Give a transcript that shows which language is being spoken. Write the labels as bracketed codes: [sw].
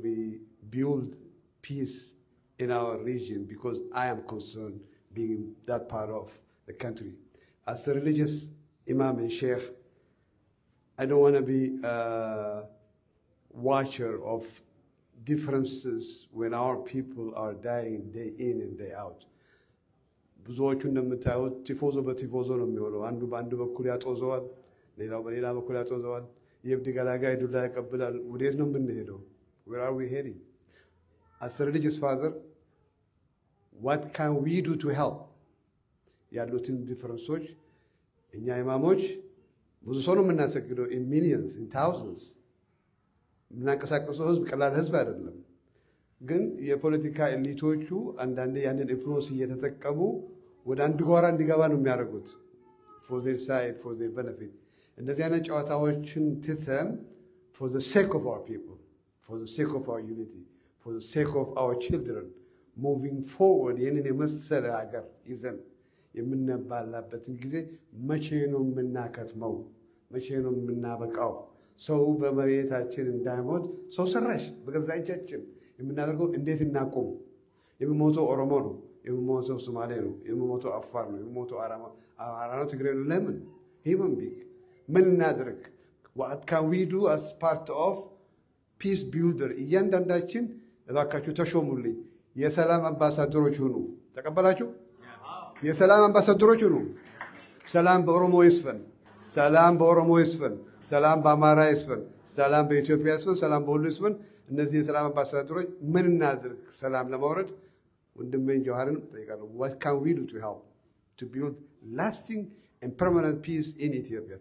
[en] We build peace in our region because I am concerned being in that part of the country. As a religious imam and sheikh, I don't want to be a watcher of differences when our people are dying day in and day out. [am] ብዙዎቹ እንደምታዩት ቲፎዞ በቲፎዞ ነው የሚሆነው። አንዱ በአንዱ በኩል ያጦዘዋል፣ ሌላው በሌላ በኩል ያጦዘዋል። የእብድ ገላጋይ ዱላ ያቀብላል። ወዴት ነው የምንሄደው? [en] Where are we heading? As a religious father, what can we do to help? [am] ያሉትን ዲፈረንሶች እኛ ኢማሞች ብዙ ሰው ነው የምናሰግደው [en] in millions, in thousands. [am] የምናንቀሳቀሰው ህዝብ ቀላል ህዝብ አይደለም። ግን የፖለቲካ ኤሊቶቹ አንዳንዴ ያንን ኢንፍሉዌንስ እየተጠቀሙ ወደ አንድ ጎራ እንዲገባ ነው የሚያደርጉት [en] for their side, for their benefit. [am] እንደዚህ አይነት ጨዋታዎችን ትተን [en] for the sake of our people, for the sake of our unity, for the sake of our children, moving forward [am] ይህንን የመሰለ ሀገር ይዘን የምንባላበትን ጊዜ መቼ ነው የምናከትመው? መቼ ነው የምናበቃው? ሰው በመሬታችን እንዳይሞት ሰው ሰራሽ በገዛ እጃችን የምናደርገው እንዴት እናቆም? የሚሞተው ኦሮሞ ነው፣ የሚሞተው ሶማሌ ነው፣ የሚሞተው አፋር ነው፣ የሚሞተው አማራ ነው፣ ትግሬ ነው። ለምን? ሂውመን ቢንግ ምን እናድርግ? [en] what can we do as part of peace builder? [am] እያንዳንዳችን እባካችሁ ተሾሙልኝ፣ የሰላም አምባሳደሮች ሁኑ። ተቀበላችሁ? የሰላም አምባሳደሮች ሁኑ። ሰላም በኦሮሞ ይስፈን፣ ሰላም በኦሮሞ ይስፈን፣ ሰላም በአማራ ይስፈን፣ ሰላም በኢትዮጵያ ይስፈን፣ ሰላም በሁሉ ይስፈን። እነዚህ የሰላም አምባሳደሮች ምን እናድርግ ሰላም ለማውረድ? ወንድሜን ጀዋርን እጠይቃለሁ። [en] what can we do to help to build lasting and permanent peace in Ethiopia?